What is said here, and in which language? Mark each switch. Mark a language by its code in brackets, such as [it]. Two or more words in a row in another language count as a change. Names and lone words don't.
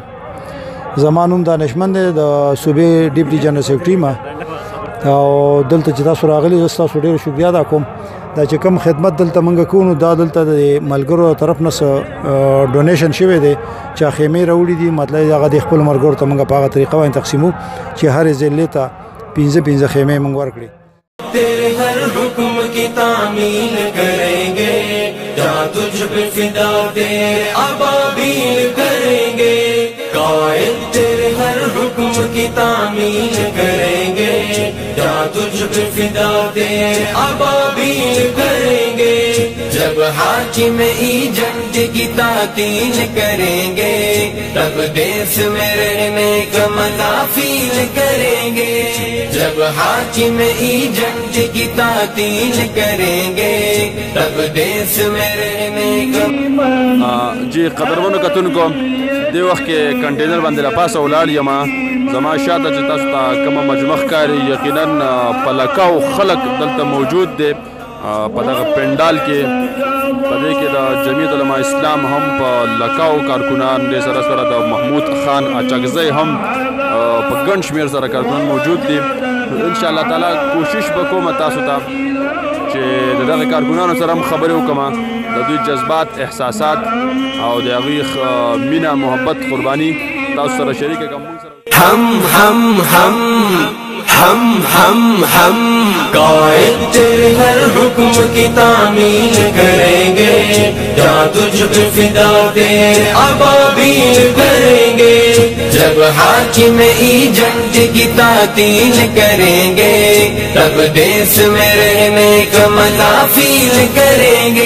[ps] زما نوم دانشمند دی د صوبې [en] deputy general secretary [ps] ما او دلته چې تاسو راغلي زه ستاسو ډېر شکریا ادا کوم. دا چې کوم خدمت دلته موږ کوو نو دا دلته د ملګرو طرف نه ډونیشن شوی دی چې خیمې راوړي دي. مطلب هغه د خپلو ملګرو ته موږ په هغه طریقه باندې تقسیمو چې هرې ضلع ته 15 خیمې موږ ورکړي. [ur] تیرے ہر حکم کی تعمیل کریں گے کیا تجھ پہ فدا تیرے ابابیل کریں گے. قائد تیرے ہر حکم کی تعمیل کریں گے کیا تجھ پہ فدا تیرے ابابیل کریں گے. جب حاکم ایجنٹ کی تعطیل کریں گے تب دیس میں رہنے کا مزہ فیل کریں گے. جب حاکم ایجنٹ کی تعطیل کریں گے تب دیس میں رہنے کا. [ps] جی قدرمنو کتونکو دې وخت کې کنټینر باندې له پاسه ولاړ یم. زما شاته چې تاسو ته کومه مجمع ښکاري یقینا په لکاو خلک دلته موجود دی په دغه پنډال کې. په دې کې د جمعیت علماء اسلام هم په لکاو کارکنان دې سره سره د محمود خان اچکزی هم په ګڼ شمېر سره کارکنان موجود دي. [ar] انشاءالله تعالی [ps] کوشش به کوم تاسو ته چې د دغه کارکنانو سره هم خبرې وکړم، د دوی جذبات، احساسات او د هغوی مینه، محبت، قرباني تاسو سره شریکه کړم. [ur] ہم قائد تیرے ہر حکم کی تعمیل کریں گے کیا تجھ پہ فدا تیرے ابابیل کریں گے. جب حاکم ایجنٹ کی تعطیل کریں گے تب دیس میں رہنے کا مزہ فیل کریں گے.